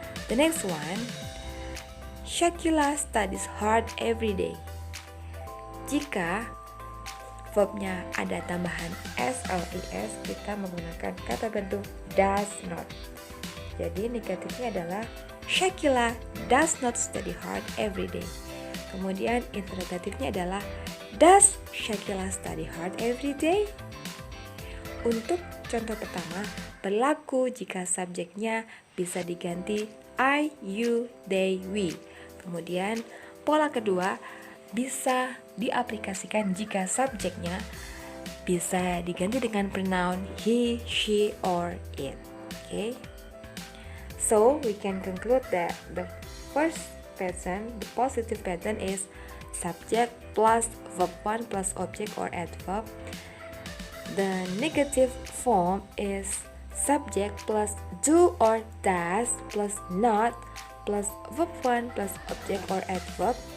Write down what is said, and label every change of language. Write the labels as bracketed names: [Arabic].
[English] The next one, Shakila studies hard every day. [Indonesian] Jika verbnya ada tambahan SLES, kita menggunakan kata bentuk does not. Jadi negatifnya adalah [English] Shakila does not study hard every day. [Indonesian] Kemudian interrogatifnya adalah [English] does Shakila study hard every day? [Indonesian] Untuk contoh pertama, berlaku jika subjeknya bisa diganti I, you, they, we. Kemudian pola kedua bisa diaplikasikan jika subjeknya bisa diganti dengan pronoun he, she, or it. [English] Okay? So we can conclude that the first pattern, the positive pattern is subject plus verb 1 plus object or adverb. The negative form is subject plus do or does plus not plus verb 1 plus object or adverb.